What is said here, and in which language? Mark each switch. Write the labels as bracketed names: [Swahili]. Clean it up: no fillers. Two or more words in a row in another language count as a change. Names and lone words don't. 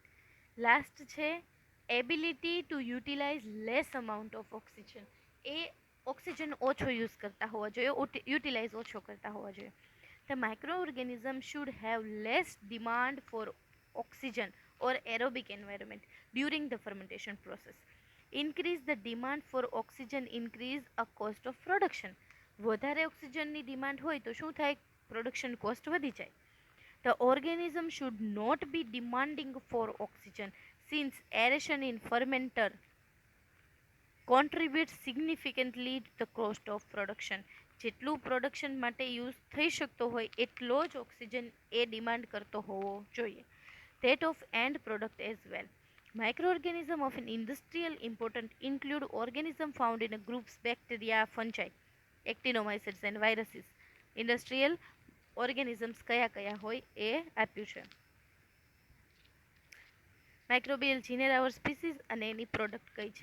[English] લાસ્ટ છે ability to utilize less amount of oxygen. [Gujarati] એ ઓક્સિજન ઓછો યુઝ કરતા હોવા જોઈએ, યુટિલાઇઝ ઓછો કરતા હોવા જોઈએ. [English] The microorganism should have less demand for oxygen or aerobic environment during the fermentation process. Increase the demand for oxygen, increase a cost of production. [Gujarati] વધારે ઓક્સિજનની ડિમાન્ડ હોય તો શું થાય? [English] production cost [Gujarati] વધી જાય. [English] The organism should not be demanding for oxygen since aeration in fermenter contributes significantly to the cost of production. [Gujarati] જેટલું પ્રોડક્શન માટે યુઝ થઈ શકતો હોય એટલો જ ઓક્સિજન એ ડિમાન્ડ કરતો હોવો જોઈએ. [English] That of end product as well. Microorganisms of an industrial importance include organisms found in a groups bacteria, fungi, actinomycetes and viruses. Industrial organisms [Gujarati] કયા કયા હોય એ આપ્યું છે. [English] microbial genera or species [Gujarati] અને એની પ્રોડક્ટ કઈ છે?